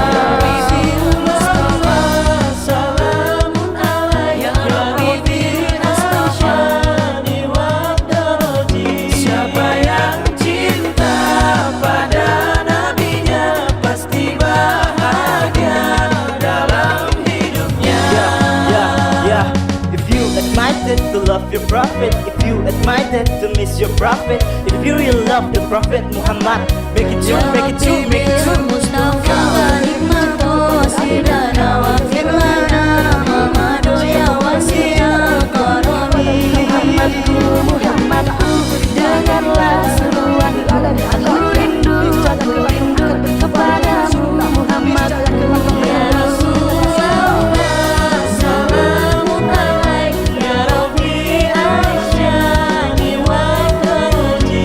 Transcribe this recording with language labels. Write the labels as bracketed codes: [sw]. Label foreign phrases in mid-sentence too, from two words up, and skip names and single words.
[ar] سلام عليك يا رفيع الشان والدرج. [id] Siapa yang cinta pada nabinya pasti bahagia dalam hidupnya. [en] Yeah. If you admitted to love your prophet, if you admitted to miss your prophet, if you really love the prophet Muhammad, make it true, make it true, make it true. [ar] Mustafa, بلغ مقاصدنا واغفر لنا ما مضى يا واسع الكرم. [id] Muhammadku, Muhammadku, Dengarlah seruan aku rindu kepadamu Muhammad. [ar] يا رسول الله سلام عليك يا رفيع الشان والدرج.